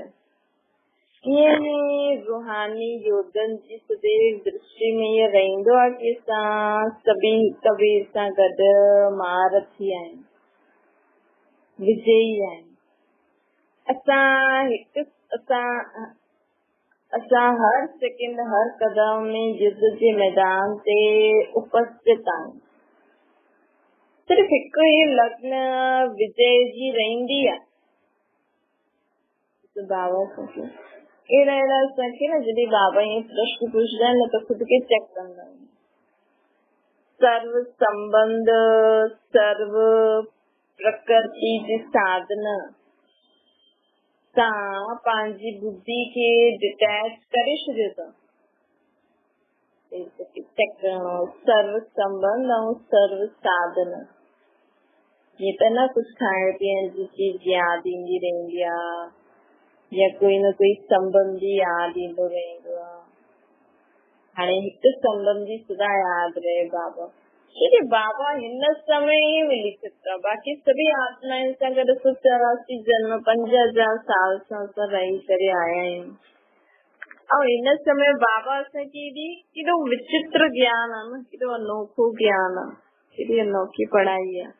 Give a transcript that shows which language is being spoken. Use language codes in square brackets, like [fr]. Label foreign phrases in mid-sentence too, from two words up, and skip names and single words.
[sd] ईअं रूहानी योद्धनि जी सदैव दृष्टि में इहो रहंदो आहे कि असां सभी हिक ॿिए सां गॾु महारथी आहियूं, विजयी आहियूं। असां हर सेकंड हर कदम में युद्ध जे मैदान ते उपस्थित आहियूं। सिर्फ़ हिकु ई लग्न विजय जी रहंदी आहे। बाबा अहिड़ा असांखे न जॾहिं बाबा ईअं प्रश्न पुछंदा आहिनि न त ख़ुदि खे चेक कंदा आहिनि। सर्व संबंध सर्व प्रकृति जी साधना सां पंहिंजी बुद्धि खे डिटैच करे छॾियो अथव। चेक करणो सर्व संबंध ऐं सर्व साधना। हीअं त न कुझु खाइण पीअण जी चीज यादि ईंदी रहंदी आहे या कोई न कोई संबंधी यादि ईंदो रहंदो आहे। हाणे हिकु संबंधी सदा यादि रहे बाबा, क्योंकि बाबा हिन समय ई मिली सघंदा। बाक़ी सभी आत्माउनि सां गॾु 184 जन्म 5000 साल सां असां रही करे आया आहियूं। ऐं हिन समय बाबा असांखे केॾो विचित्र ज्ञान आहे न, केॾो अनोखो ज्ञान आहे, केॾी अनोखी पढ़ाई आहे।